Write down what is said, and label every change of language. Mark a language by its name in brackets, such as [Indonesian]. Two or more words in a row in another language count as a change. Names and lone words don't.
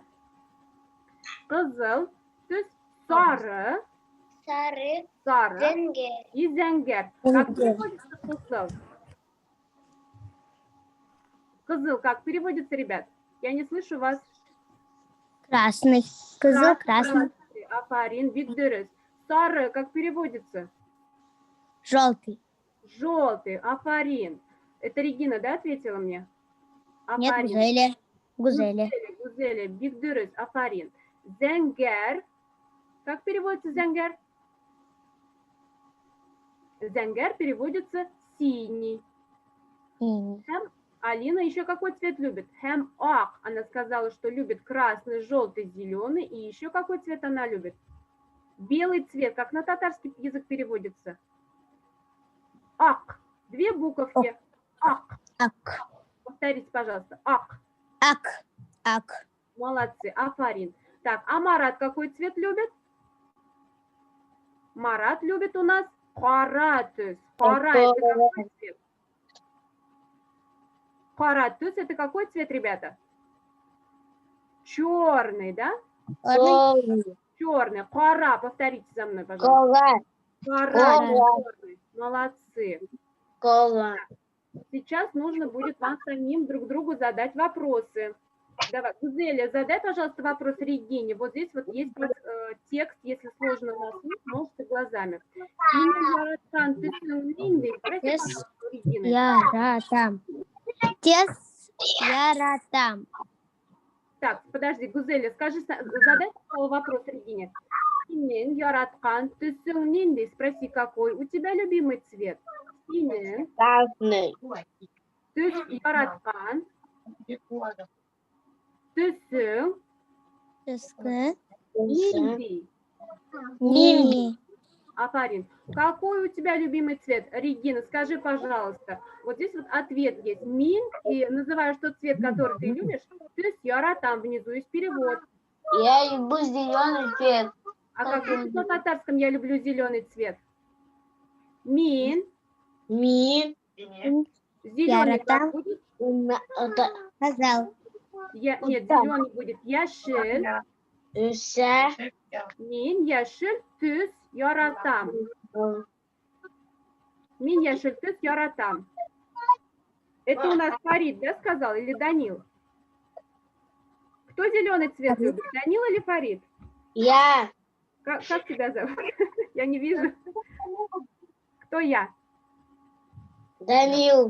[Russian] Кызыл, то есть сары, и зәңгәр. Как переводится кызыл? Кызыл как переводится, ребят? Я не слышу вас. Красный. Кызыл, красный. [Tatar] Афарин, бик дөрес. [Russian] Сары как переводится? Желтый. Желтый, афарин. Это Регина, да, ответила мне? Афарин. Нет, Гузеля. [Tatar] Гузеля, бик дөрес, афарин. Зәңгәр. [Russian] Как переводится зәңгәр? Зәңгәр переводится синий. Һәм Алина еще какой цвет любит? [Tatar] Һәм ак. [Russian] Она сказала, что любит красный, желтый, зеленый. И еще какой цвет она любит? Белый цвет. Как на татарский язык переводится? Ак. Две буковки. Ак. Повторите, пожалуйста. [Tatar] Ак. Ак. Ак. [Russian] Молодцы. Афарин. Так, а Марат какой цвет любит? Марат любит у нас [Tatar] қара түс. [Russian] Қара это какой цвет? [Tatar] Қара түс [Russian] это какой цвет, ребята? Черный, да? Черный. Қара. Повторите за мной, пожалуйста. Қара. Черный. Молодцы. Сейчас нужно будет вам самим друг другу задать вопросы. Давай, Гузеля, задай, пожалуйста, вопрос Регине. Вот здесь вот есть текст, если сложно на слух, можете глазами. [Tatar] Яратам. Тес яратам. [Russian] Так, подожди, Гузеля, скажи, задай вопрос Регине. Спроси, какой у тебя любимый цвет? Красный. [Tatar] Түс яраткан. Түсің Түскі. нендей? Нини. Афарин, [Russian] какой у тебя любимый цвет? Регина, скажи, пожалуйста. Вот здесь вот ответ есть. Мин, и называешь тот цвет, который ты любишь. [Tatar] Түс яра, [Russian] там внизу есть перевод. Я люблю зеленый цвет. А как будет на татарском я люблю зеленый цвет? [Tatar] Мин. Ми. [Russian] Зеленый как будет? Сказал. Нет, зеленый будет яшель. Уся. [Tatar] Мин яшель түс яратам. Мин яшель түс яратам. [Russian] Это у нас Фарид, да, сказал, или Данил? Кто зеленый цвет любит, Данил или Фарид? Я. Как тебя зовут? Я не вижу. Кто я? Данил.